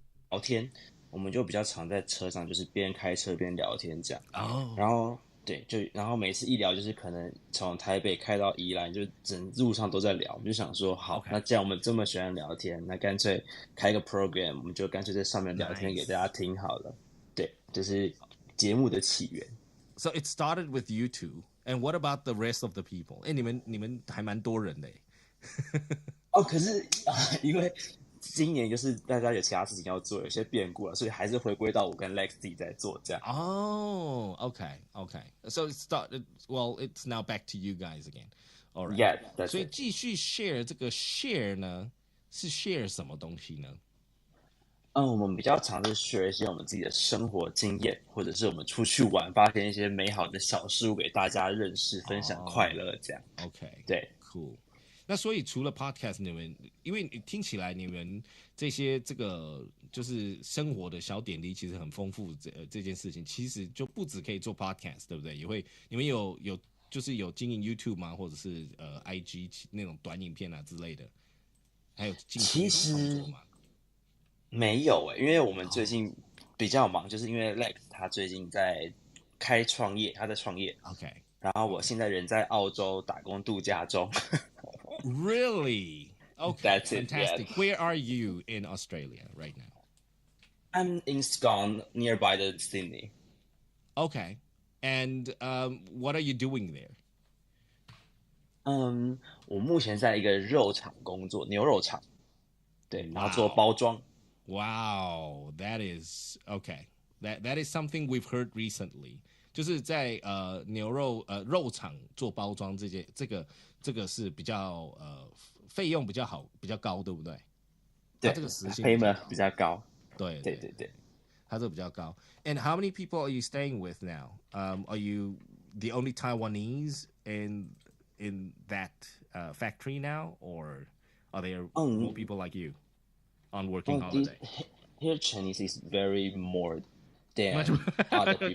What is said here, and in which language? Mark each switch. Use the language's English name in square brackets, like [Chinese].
[Chinese] 聊天，我们就比较常在车上，就是边开车边聊天这样。哦，然后对，然后每次一聊就是可能从台北开到宜兰，就整路上都在聊。我们就想说，好，那既然我们这么喜欢聊天，那干脆开个 program，我们就干脆在上面聊天给大家听好了。对，这是节目的起源。 [English] So it started with you two, and what about the rest of the people? [Chinese] 你们还蛮多人的。哦，可是因为今年就是大家有其他事情要做，有些变故了，所以还是回归到我跟 Lex 自己在做这样。 [English] Oh, okay. So it's now back to you guys again. All right. Yeah, that's [Chinese] 所以 [English] it. [Chinese] 继续 share 这个 share 呢，是 share 什么东西呢？我们比较常是学一些我们自己的生活经验，或者是我们出去玩，发现一些美好的小事物给大家认识，分享快乐这样。 [English] OK， [Chinese] 对 [English] ，cool。 [Chinese] 那所以除了 podcast， 你们因为听起来你们这个就是生活的小点滴，其实很丰富。这件事情其实就不只可以做 podcast， 对不对？你们有就是有经营 YouTube 吗？或者是IG 那种短影片啊之类的？还有进行创作吗？没有因为我们最近比较忙，就是因为 Lex 他最近在创业，他在创业。 [English] OK。 [Chinese] 然后我现在人在澳洲打工度假中。 [English] Really? Okay, That's fantastic. It, yeah. Where are you in Australia right now? I'm in Scone, nearby the Sydney. Okay. And what are you doing there? [Chinese] 我目前在一个肉厂工作，牛肉厂。对，然后做包装。 [English] Wow, that is okay. That is something we've heard recently. [Chinese] 就是在牛肉肉厂做包装这个是比较费用比较好比较高，对不对？对，这个时薪比较高。对，它这个比较高。 [English] And how many people are you staying with now? Are you the only Taiwanese in that factory now, or are there more people like you on working holiday? Here Chinese is very more than other people.